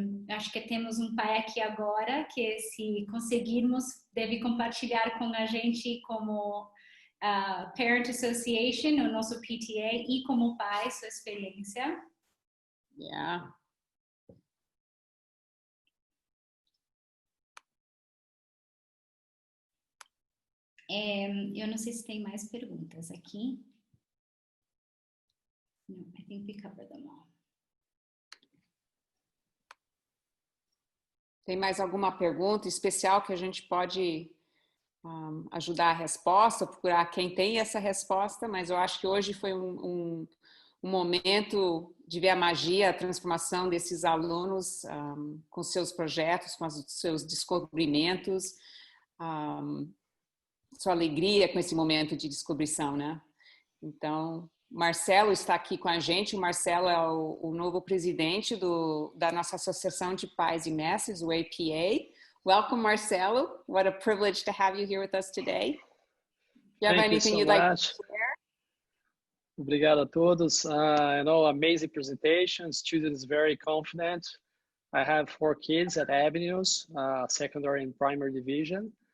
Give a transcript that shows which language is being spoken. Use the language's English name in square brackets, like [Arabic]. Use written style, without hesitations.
[Portuguese] Acho que temos um pai aqui agora que, se conseguirmos, deve compartilhar com a gente como Parent Association, o nosso PTA, e como pai, sua experiência. [English] Yeah. [Portuguese] Eu não sei se tem mais perguntas aqui. [English] No, I think we covered them all. [Portuguese] Tem mais alguma pergunta especial que a gente pode ajudar a resposta, procurar quem tem essa resposta, mas eu acho que hoje foi um momento de ver a magia, a transformação desses alunos com seus projetos, com os seus descobrimentos, sua alegria com esse momento de descobrição, né? Então, Marcelo está aqui com a gente. O Marcelo é o novo presidente da nossa Associação de Pais e Mestres, o APA. [English] Welcome, Marcelo. What a privilege to have you here with us today. Do you have anything you'd like to share? [Portuguese] Obrigado a todos. [English] Amazing presentation. Students very confident. I have 4 kids at Avenues, secondary and primary division.